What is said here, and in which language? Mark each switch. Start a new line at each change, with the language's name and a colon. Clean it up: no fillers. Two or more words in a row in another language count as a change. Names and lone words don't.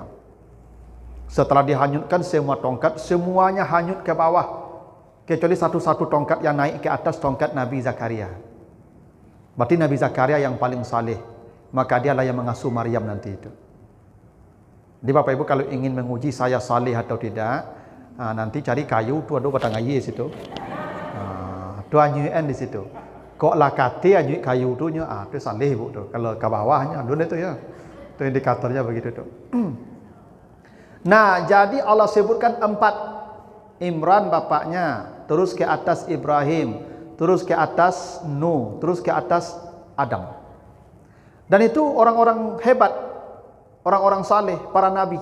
Indonesian: Setelah dihanyutkan semua tongkat, semuanya hanyut ke bawah, kecuali satu-satu tongkat yang naik ke atas, tongkat Nabi Zakaria. Berarti Nabi Zakaria yang paling saleh, maka dialah yang mengasuh Maryam nanti itu. Jadi Bapak Ibu kalau ingin menguji saya saleh atau tidak, nanti cari kayu tu ada batang air di situ.
Minangkabau: Tu anyuan di situ. Kok lah kate anyui kayu tu nya, tu saleh Bu tu.
Indonesian: Kalau ke bawahnya dun itu ya. Tu indikatornya begitu tu. Nah, jadi Allah sebutkan 4. Imran bapaknya, terus ke atas Ibrahim, terus ke atas Nuh, terus ke atas Adam. Dan itu orang-orang hebat, orang-orang saleh, para nabi.